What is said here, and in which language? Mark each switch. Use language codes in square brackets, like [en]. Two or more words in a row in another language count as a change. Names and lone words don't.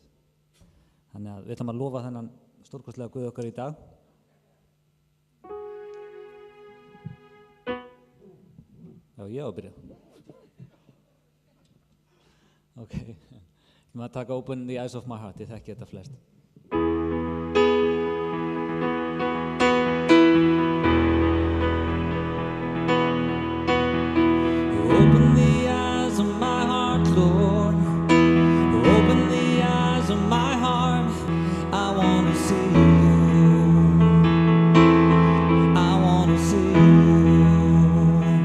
[is] Þannig að við ætlum að lofa þennan stórkostlega Guð okkar í dag. Já, ég á að byrja. Ok, ég maður taka Open the Eyes of My Heart, ég þekki þetta flest. [en] Open the eyes of my heart, Lord. Open the eyes of my heart. I want to see you. I want to see you.